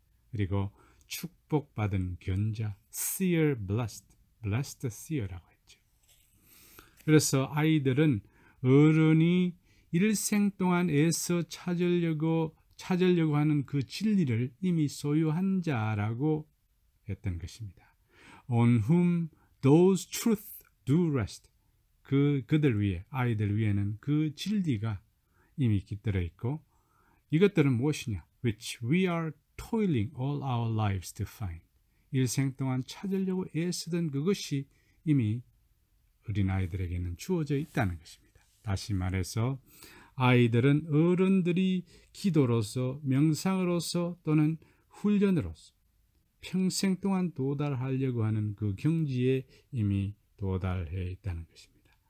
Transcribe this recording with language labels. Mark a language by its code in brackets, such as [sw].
[ko] 그리고 축복받은 견자, [en] seer blessed, blessed seer [ko] 라고 했죠. 그래서 아이들은 어른이 일생 동안 애써 찾으려고 하는 그 진리를 이미 소유한 자라고 했던 것입니다. [en] On whom those truths do rest. [ko] 그들 위에, 아이들 위에는 그 진리가 이미 깃들어 있고, 이것들은 무엇이냐? [en] Which we are toiling all our lives to find. [ko] 일생 동안 찾으려고 애쓰던 그것이 이미 어린아이들에게는 주어져 있다는 것입니다. 다시 말해서 아이들은 어른들이 기도로서, 명상으로서 또는 훈련으로서 평생 동안 도달하려고 하는 그 경지에 이미 도달해 있다는 것입니다.